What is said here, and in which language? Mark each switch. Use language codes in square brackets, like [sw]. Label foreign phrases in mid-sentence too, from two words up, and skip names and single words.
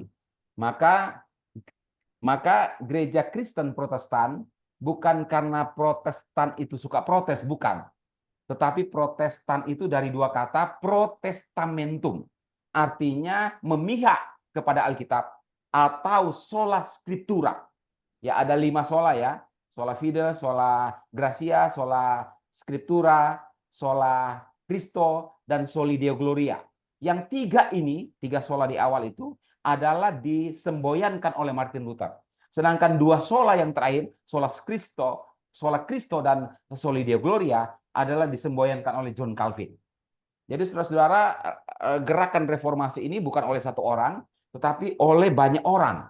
[id] Maka gereja Kristen Protestan bukan karena Protestan itu suka protes, bukan. Tetapi Protestan itu dari dua kata, protestamentum. Artinya memihak kepada Alkitab atau [la] sola scriptura. [id] Ya, ada 5 sola ya. [la] Sola fide, sola gratia, sola scriptura, sola Christo, dan soli Deo Gloria. [id] Yang 3 ini, 3 sola di awal itu adalah disemboyankan oleh Martin Luther. Sedangkan 2 sola yang terakhir, [la] sola Christo dan soli Deo Gloria [id] adalah disemboyankan oleh John Calvin. Jadi saudara-saudara, gerakan reformasi ini bukan oleh satu orang, tetapi oleh banyak orang.